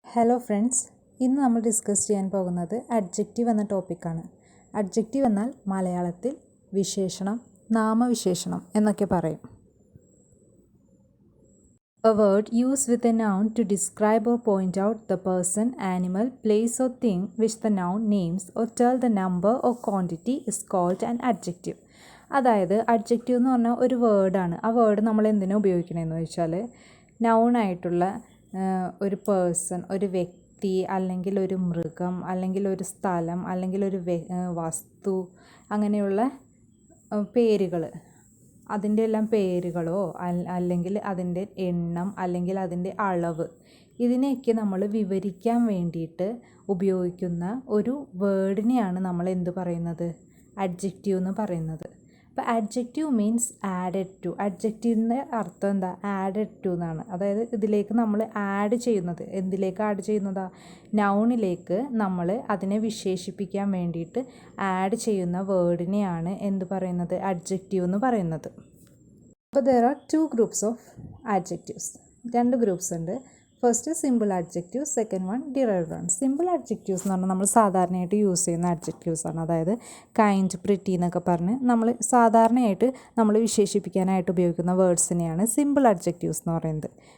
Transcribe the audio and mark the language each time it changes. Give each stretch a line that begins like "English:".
Malayalam: Hello friends, ഇന്ന് നമ്മൾ discuss ചെയ്യാൻ പോകുന്നത് അഡ്ജക്റ്റീവ് എന്ന ടോപ്പിക്കാണ്. അഡ്ജക്റ്റീവ് എന്നാൽ മലയാളത്തിൽ വിശേഷണം, നാമവിശേഷണം എന്നൊക്കെ പറയും.
English: A word used with a noun to describe or point out the person, animal, place or thing which the noun names or tell the number or quantity is called an adjective.
Malayalam: അതായത് adjective എന്ന് പറഞ്ഞാൽ ഒരു വേർഡാണ്. ആ word നമ്മൾ എന്തിനാണ് ഉപയോഗിക്കണമെന്ന് വെച്ചാൽ നൗണായിട്ടുള്ള ഒരു പേഴ്സൺ, ഒരു വ്യക്തി, അല്ലെങ്കിൽ ഒരു മൃഗം, അല്ലെങ്കിൽ ഒരു സ്ഥലം, അല്ലെങ്കിൽ ഒരു വസ്തു, അങ്ങനെയുള്ള പേരുകൾ, അതിൻ്റെ എല്ലാം പേരുകളോ അല്ലെങ്കിൽ അതിൻ്റെ എണ്ണം അല്ലെങ്കിൽ അതിൻ്റെ അളവ്, ഇതിനെയൊക്കെ നമ്മൾ വിവരിക്കാൻ വേണ്ടിയിട്ട് ഉപയോഗിക്കുന്ന ഒരു വേർഡിനെയാണ് നമ്മൾ എന്ത് പറയുന്നത്? അഡ്ജക്റ്റീവ് എന്ന് പറയുന്നത്. അപ്പോൾ
English: Adjective means added to.
Malayalam: അഡ്ജക്റ്റീവിൻ്റെ അർത്ഥം എന്താ? ആഡഡ് ടു എന്നാണ്. അതായത് ഇതിലേക്ക് നമ്മൾ ആഡ് ചെയ്യുന്നത്. എന്തിലേക്ക് ആഡ് ചെയ്യുന്നതാ? നൗണിലേക്ക് നമ്മൾ അതിനെ വിശേഷിപ്പിക്കാൻ വേണ്ടിയിട്ട് ആഡ് ചെയ്യുന്ന വേർഡിനെയാണ് എന്ത് പറയുന്നത്? അഡ്ജക്റ്റീവ് എന്ന് പറയുന്നത്.
English: അപ്പോൾ there are two groups of adjectives.
Malayalam: രണ്ട് ഗ്രൂപ്പ്സ് ഉണ്ട്.
English: First simple adjective, second one derived one.
Malayalam: Simple adjectives എന്ന് പറഞ്ഞാൽ നമ്മൾ സാധാരണയായിട്ട് യൂസ് ചെയ്യുന്ന അഡ്ജക്റ്റീവ്സ് ആണ്. അതായത് കൈൻഡ്, പ്രിറ്റി എന്നൊക്കെ പറഞ്ഞ് നമ്മൾ സാധാരണയായിട്ട് നമ്മൾ വിശേഷിപ്പിക്കാനായിട്ട് ഉപയോഗിക്കുന്ന വേർഡ്സിനെയാണ് സിമ്പിൾ അഡ്ജക്റ്റീവ്സ് എന്ന് പറയുന്നത്.